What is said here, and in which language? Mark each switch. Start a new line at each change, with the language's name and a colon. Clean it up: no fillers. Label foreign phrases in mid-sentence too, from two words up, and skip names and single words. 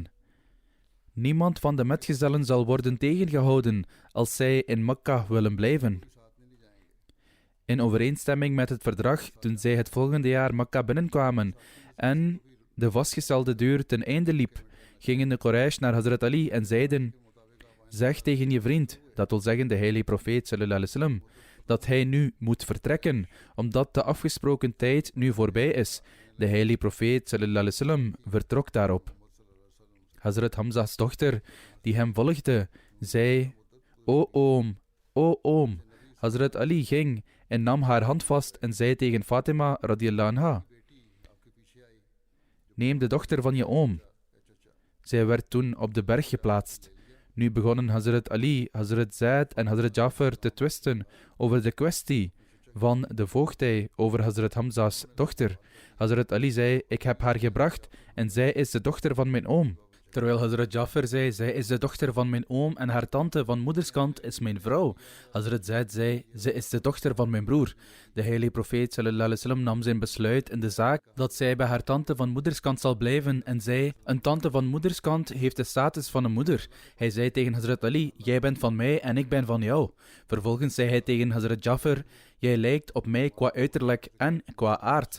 Dutch: Niemand van de metgezellen zal worden tegengehouden als zij in Mekka willen blijven. In overeenstemming met het verdrag, toen zij het volgende jaar Mekka binnenkwamen en de vastgestelde duur ten einde liep, gingen de Quraysh naar Hazrat Ali en zeiden, zeg tegen je vriend, dat wil zeggen de heilige profeet
Arabic: صلى الله عليه وسلم,
Dutch: dat hij nu moet vertrekken, omdat de afgesproken tijd nu voorbij is. De heilige profeet
Arabic: صلى الله عليه وسلم
Dutch: vertrok daarop. Hazrat Hamza's dochter, die hem volgde, zei, o oom. Hazrat Ali ging en nam haar hand vast en zei tegen Fatima
Arabic: رضي الله عنها,
Dutch: neem de dochter van je oom. Zij werd toen op de berg geplaatst. Nu begonnen Hazrat Ali, Hazrat Zaid en Hazrat Jafar te twisten over de kwestie van de voogdij over Hazrat Hamza's dochter. Hazrat Ali zei, ik heb haar gebracht en zij is de dochter van mijn oom. Terwijl Hazrat Jafar zei, zij is de dochter van mijn oom en haar tante van moederskant is mijn vrouw. Hazrat Zaid zei, zij is de dochter van mijn broer. De heilige profeet
Arabic: صلى الله عليه وسلم
Dutch: nam zijn besluit in de zaak dat zij bij haar tante van moederskant zal blijven en zei, een tante van moederskant heeft de status van een moeder. Hij zei tegen Hazrat Ali, jij bent van mij en ik ben van jou. Vervolgens zei hij tegen Hazrat Jafar, jij lijkt op mij qua uiterlijk en qua aard.